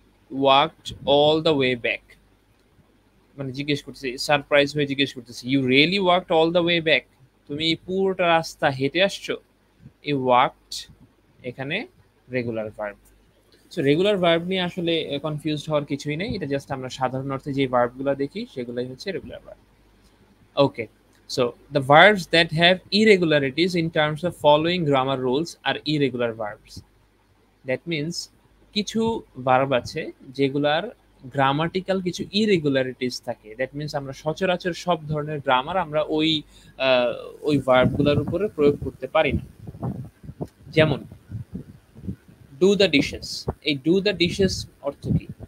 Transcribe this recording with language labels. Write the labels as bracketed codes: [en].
[en] walked all the way back, [bn] মানে জিজ্ঞেস করতেছি, সারপ্রাইজ হয়ে জিজ্ঞেস করতেছি, [en] you really walked all the way back, [bn] তুমি পুরোটা রাস্তা হেঁটে আসছো? এই ওয়াকড এখানে regular verb. So regular verb নিয়ে আসলে কনফিউজড হওয়ার কিছুই নেই, এটা জাস্ট আমরা সাধারণ অর্থে যে ভার্বগুলো দেখি সেগুলোই হচ্ছে regular verb. [en] Okay, so the verbs that have irregularities in terms of following grammar rules are irregular verbs. That means [bn] কিছু ভার্ব আছে যেগুলার গ্রামাটিক্যাল কিছু ইরেগুলারিটিস থাকে। দ্যাট মিন্স আমরা সচরাচর সব ধরনের গ্রামার আমরা ওই ভার্বগুলোর উপরে প্রয়োগ করতে পারি না। যেমন [en] do the dishes, [bn] এই ডু দ্য ডিশেস অর্থ কি?